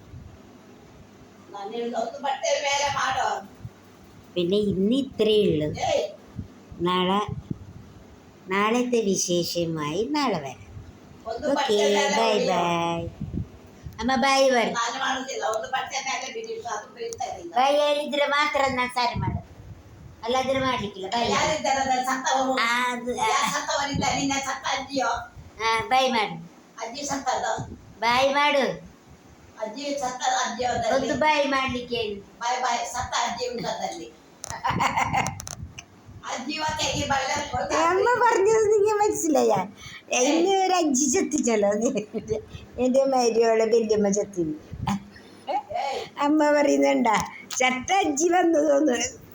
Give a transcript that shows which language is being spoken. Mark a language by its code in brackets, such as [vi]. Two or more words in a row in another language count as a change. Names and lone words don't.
[ml] പിന്നെ ഇന്ന് ഇത്രയേ ഉള്ളൂ. നാളത്തെ വിശേഷമായി നാളെ വരാം. ഓക്കെ, ബൈ ബൈ. അമ്മ ബൈ പറ. [kn] ബൈ ಹೇಳಿದ್ರೆ ಮಾತ್ರ ನಾನು ಸಾರಿ ಮಾಡು, ಅಲ್ಲಾದ್ರೆ ಮಾಡ್ಲಿಕ್ಕಿಲ್ಲ. ಬೈ ಬೈ ಮಾಡು, ಬಾಯ್ ಮಾಡು. ಒಂದು ಬಾಯ್ ಮಾಡ್ಲಿಕ್ಕೆ ಹೇಳಿ. [ml] അമ്മ പറഞ്ഞത് നിങ്ങൾ മനസ്സിലായ? എന്നെ ഒരു 5 ചത്തിച്ചല്ലോ എൻ്റെ മരിയോളെ വല്യമ്മ ചത്തിന്. അമ്മ പറയുന്നുണ്ടാ ചത്ത അജ്ജി വന്നു തോന്നുന്നു.